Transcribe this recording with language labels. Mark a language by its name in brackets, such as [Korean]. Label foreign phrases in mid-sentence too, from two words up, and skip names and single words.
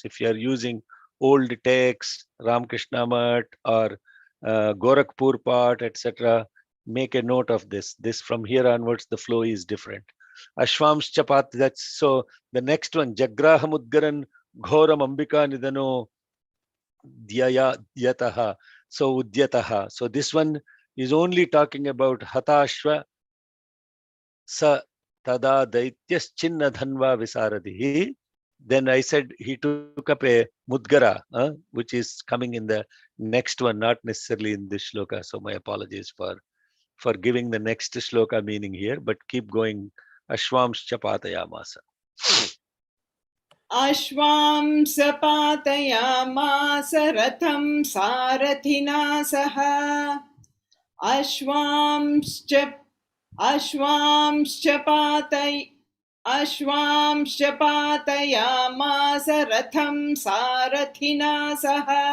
[English] If you are using old texts, Ramakrishna Math or Gorakhpur Path, etc., make a note of this. This from here onwards, the flow is different. [Sanskrit] अश्वांश्च पात, [English] that's so the next one, [Sanskrit] जग्राह मुद्गरं घोरम् अम्बिका निधनो यतः. [English] So Udyataha. So this one is only talking about [Sanskrit] हताश्व स तदा दैत्यश्छिन्न धन्वा विसारथिः. [English] Then I said he took up a mudgara, which is coming in the next one, not necessarily in this shloka. So my apologies for giving the next shloka meaning here, but keep going. [Sanskrit] अश्वांश्च पातयामास. अश्वांस पातयामास रथं सारथिना सह अश्वांश्च पातयामास रथं सारथिना सह